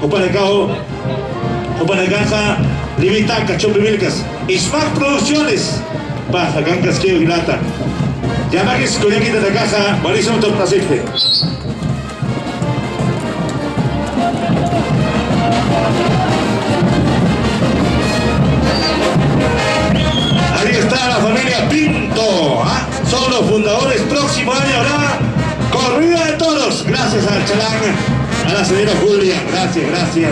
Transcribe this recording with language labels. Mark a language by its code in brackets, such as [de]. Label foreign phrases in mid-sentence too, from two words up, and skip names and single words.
[es] Opanacaja, Livitaca, Chopimilcas, Ismac Producciones, Baja Cancas, Kio Girata, Yamagues, Cuyaquita de Caja, Mauricio Pacife. Ahí está la familia Pinto, son los fundadores. Próximo año habrá corrida de toros, gracias al Chalán, a la señora Julia, gracias.